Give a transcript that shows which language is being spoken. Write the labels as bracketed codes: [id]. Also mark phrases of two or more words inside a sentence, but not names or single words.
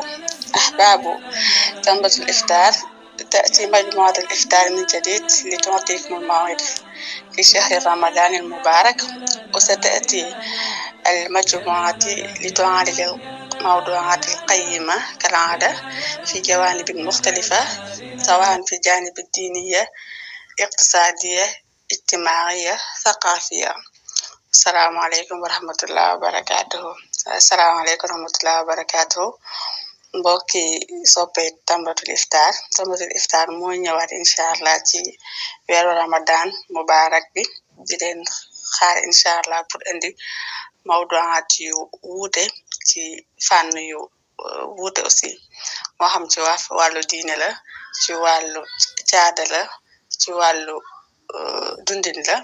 [ar] أحباب تنبت الإفطار، تأتي مجموعة الإفطار من جديد لتعطيكم الموعد في شهر رمضان المبارك، وستأتي المجموعة لتعالج الموضوعات القيمة كالعادة في جوانب مختلفة، سواء في الجانب الدينية، اقتصادية، اجتماعية، ثقافية. السلام عليكم ورحمة الله وبركاته. السلام عليكم ورحمة الله وبركاته. [wo] mbokki soppe tambatul iftar mooy ñëwaat inshallah ci weeru ramadan mubarak bi, di leen xaar inshallah pour indi mawduat yu wuute ci fànn yu wuute aussi, moo xam ci wàllu diine la, ci wàllu caada la, ci wàllu dundin la.